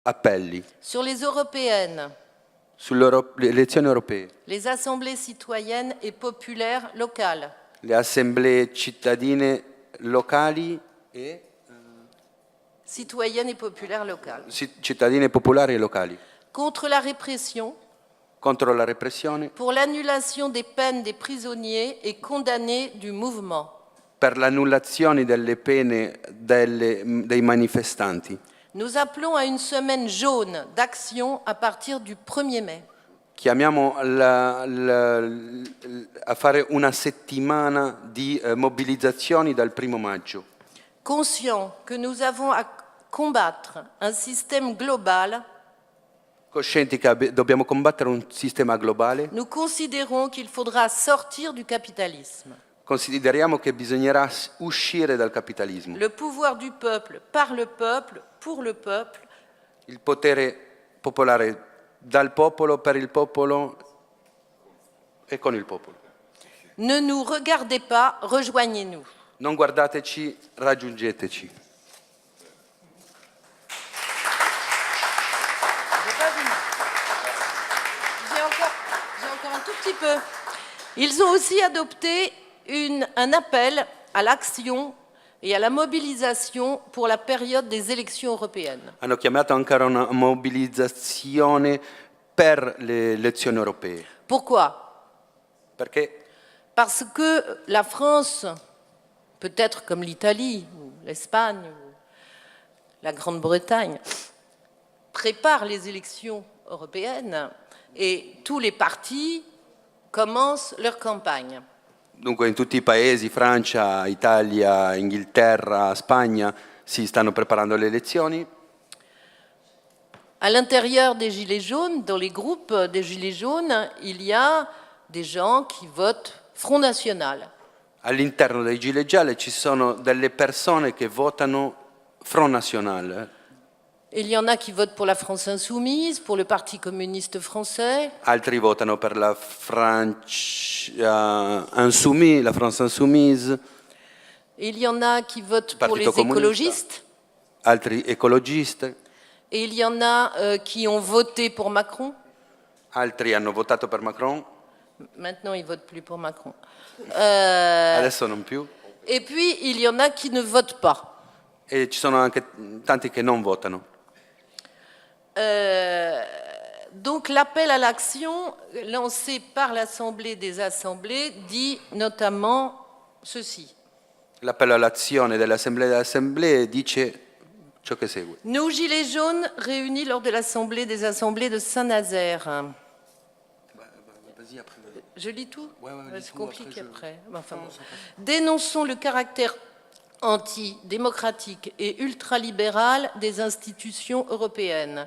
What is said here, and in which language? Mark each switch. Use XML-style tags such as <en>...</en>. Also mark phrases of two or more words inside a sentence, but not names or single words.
<it>appelli</it> <fr>sur les européennes,</fr> <it>sulle elezioni europee,</it> <fr>les assemblées citoyennes et populaires locales,</fr> <it>le assemblee cittadine locali e</it> <fr>citoyennes et populaires locales,</fr> <it>cittadine popolari e locali,</it> <fr>contre la répression,</fr> <it>contro la repressione,</it> <fr>pour l'annulation des peines des prisonniers et condamnés du mouvement.</fr> <it>per l'annullazione delle pene dei manifestanti.</it> <fr>Nous appelons à une semaine jaune d'action à partir du 1er mai.</fr> <it>Chiamiamo a fare una settimana di mobilizzazioni dal 1° maggio.</it> <fr>Conscients que nous avons à combattre un système global,</fr> <it>Coscienti che dobbiamo combattere un sistema globale,</it> <fr>nous considérons qu'il faudra sortir du capitalisme.</fr> <it>consideriamo che bisognerà uscire dal capitalismo.</it> <fr>Le pouvoir du peuple, par le peuple, pour le peuple.</fr> <it>Il potere popolare dal popolo, per il popolo e con il popolo.</it> <fr>Ne nous regardez pas, rejoignez-nous.</fr> <it>Non guardateci, raggiungeteci.</it> <fr>J'ai encore un tout petit peu. Ils ont aussi adopté un appel à l'action et à la mobilisation pour la période des élections européennes.</fr> <it>Hanno chiamato anche una mobilizzazione per le elezioni europee.</it> <fr>Pourquoi?</fr> <it>Perché?</it> <fr>Parce que la France, peut-être comme l'Italie, ou l'Espagne, ou la Grande-Bretagne, prépare les élections européennes et tous les partis commencent leur campagne.</fr> <it>Dunque in tutti i paesi, Francia, Italia, Inghilterra, Spagna, si stanno preparando le elezioni.</it> <fr>À l'intérieur des Gilets jaunes, dans les groupes des Gilets jaunes, il y a des gens qui votent Front National.</fr> <it>All'interno dei Gilet Gialli ci sono delle persone che votano Front National.</it> <fr>Il y en a qui votent pour la France Insoumise, pour le Parti communiste français.</fr> <it>Altri votano per la France Insoumise.</it> <fr>Il y en a qui votent pour les</fr> <it>Partito Comunista.</it> <fr>écologistes.</fr> <it>Altri ecologisti.</it> <fr>Et il y en a qui ont voté pour Macron.</fr> <it>Altri hanno votato per Macron.</it> <fr>Maintenant, ils ne votent plus pour Macron.</fr> <it>Adesso non più.</it> <fr>Et puis, il y en a qui ne votent pas.</fr> <it>E ci sono anche tanti che non votano.</it> <fr>Donc, l'appel à l'action lancé par l'Assemblée des Assemblées dit notamment ceci.</fr> <it>L'appello all'azione dell'Assemblea delle Assemblee dice ciò che segue.</it> <fr>Nous, Gilets jaunes, réunis lors de l'Assemblée des Assemblées de Saint-Nazaire. Je lis tout? C'est compliqué après. Enfin, bon. Dénonçons le caractère antidémocratique et ultralibéral des institutions européennes.</fr>